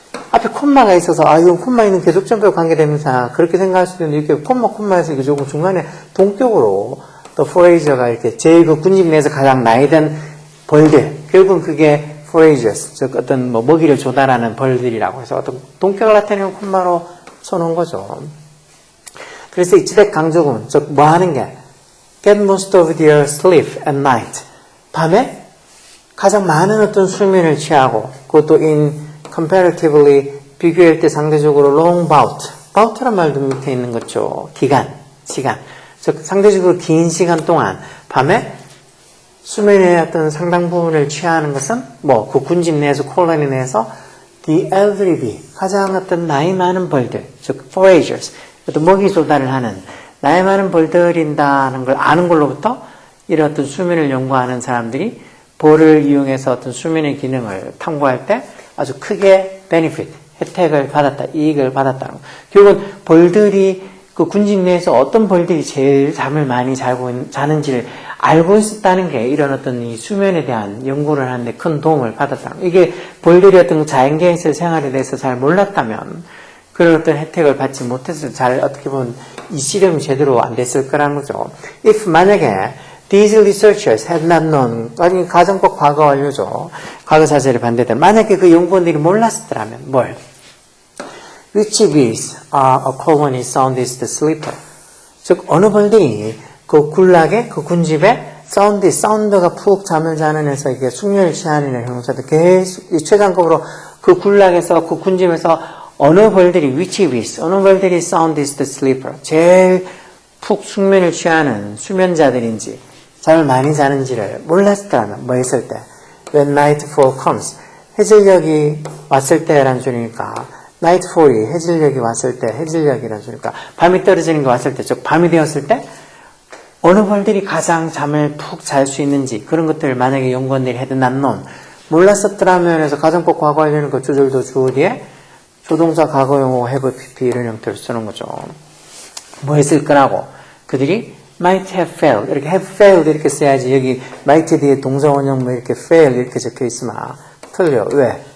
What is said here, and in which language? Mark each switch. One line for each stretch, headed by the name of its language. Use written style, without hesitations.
Korean: 앞에 콤마가 있어서, 이건 콤마 있는 계속전표 관계대명사, 그렇게 생각할 수도 있는데, 이렇게 콤마에서 이게 조금 중간에 동격으로 또 forager가 이렇게 제일 그 군집 내에서 가장 나이 든 벌들, 결국은 그게 foragers, 즉 어떤 먹이를 조달하는 벌들이라고 해서 어떤 동격을 나타내는 콤마로 써놓은 거죠. 그래서 이치대 강조구문, 즉 하는 게
English: get most of their sleep at night.
Korean: 밤에 가장 많은 어떤 수면을 취하고, 그것도
English: in comparatively
Korean: 비교할 때 상대적으로
English: long bout.
Korean: bout란 말도 밑에 있는 거죠. 기간, 시간. 즉 상대적으로 긴 시간 동안 밤에 수면의 어떤 상당 부분을 취하는 것은 그 군집 내에서 콜로니 내에서
English: the elderly bee,
Korean: 가장 어떤 나이 많은 벌들, 즉 foragers, 어떤 먹이 조달을 하는 나이 많은 벌들인다는 걸 아는 걸로부터 이런 어떤 수면을 연구하는 사람들이 벌을 이용해서 어떤 수면의 기능을 탐구할 때 아주 크게 benefit, 혜택을 받았다, 이익을 받았다는 거. 결국은 벌들이 그 군집 내에서 어떤 벌들이 제일 잠을 많이 자는지를 알고 있었다는 게 이런 어떤 이 수면에 대한 연구를 하는데 큰 도움을 받았다는 거. 이게 벌들이 어떤 자연계에서의 생활에 대해서 잘 몰랐다면 그런 어떤 혜택을 받지 못해서 잘 어떻게 보면 이 실험이 제대로 안 됐을 거라는 거죠.
English: If
Korean: 만약에
English: these researchers had not known,
Korean: 아니 가정법 과거 완료죠. 과거 사실을 반대된. 만약에 그 연구원들이 몰랐더라면 뭘?
English: Which bees are a colony soundest sleeper?
Korean: 즉 어느 벌들이 그 군락에 그 군집에 사운드가 푹 잠을 자는 해서 이게 숙면을 취하는 형용사들 계속 최장급으로 그 군락에서 그 군집에서 어느 벌들이
English: which bees,
Korean: 어느 벌들이
English: soundest sleeper,
Korean: 제일 푹 숙면을 취하는 수면자들인지 잠을 많이 자는지를 몰랐더라면 뭐 했을 때
English: when nightfall comes,
Korean: 해질녘이 왔을 때라는 소리니까 nightfall이 해질녘이 왔을 때, 해질녘이라는 소리니까 밤이 떨어지는 게 왔을 때, 즉 밤이 되었을 때 어느 벌들이 가장 잠을 푹 잘 수 있는지 그런 것들을 만약에 연구원들이
English: had not known,
Korean: 몰랐었더라면 해서 가정법 과거 완료는 그 주절도 주어 뒤에 조동사 과거용어 have pp 이런 형태로 쓰는 거죠. 뭐 했을 거라고? 그들이
English: might have failed, 이렇게 have failed
Korean: 이렇게 써야지. 여기 might 뒤에 동사 원형 이렇게 fail 이렇게 적혀 있으면 틀려. 왜?